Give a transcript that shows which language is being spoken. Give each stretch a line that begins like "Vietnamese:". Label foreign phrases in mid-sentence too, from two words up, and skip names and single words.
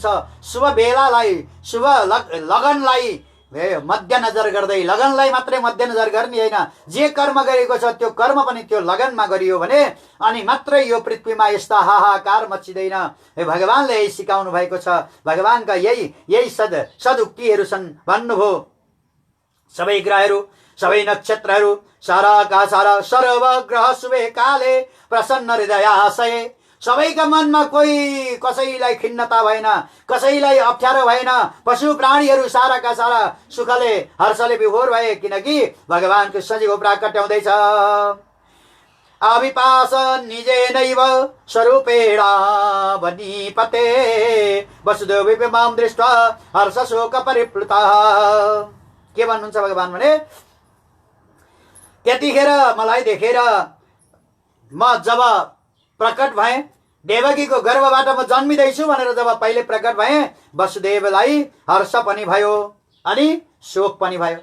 Nepali: शुभ बेलालाई, शुभ लगनलाई मध्यनजर गर्दै, लगनलाई मात्रै मध्यनजर गर्ने होइन, जे कर्म गरेको छ त्यो कर्म पनि त्यो लगनमा गरियो भने अनि मात्रै यो पृथ्वीमा यस्ता हाहाकार मचिँदैन। भगवानले यही सिकाउनु भएको छ। भगवानका यही सदुक्तिहरू छन् भन्नुभयो। सबै ग्रहहरू, सबै नक्षत्रहरू, साराका सारा
Sanskrit: सर्वग्रह शुभे काले प्रसन्न हृदयाशय।
Nepali: सबैका मनमा कोही कसैलाई खिन्नता भएन, कसैलाई अप्ठ्यारो भएन। पशु प्राणीहरू साराका सारा सुखले हर्षले विभोर भए, किनकि भगवान कृष्णजीको प्राकट्य हुँदैछ।
Sanskrit: अविपास निजेनैव स्वरूपेण वनीपते वसुदेव मां दृष्ट्वा हर्ष शोक परिप्लुतः।
Nepali: के भन्नुहुन्छ भगवान भने त्यतिखेर मलाई देखेर म जब प्रकट भएँ, देवकीको गर्भबाट म जन्मिँदैछु भनेर जब पहिले प्रकट भएँ, वसुदेवलाई हर्ष पनि भयो अनि शोक पनि भयो।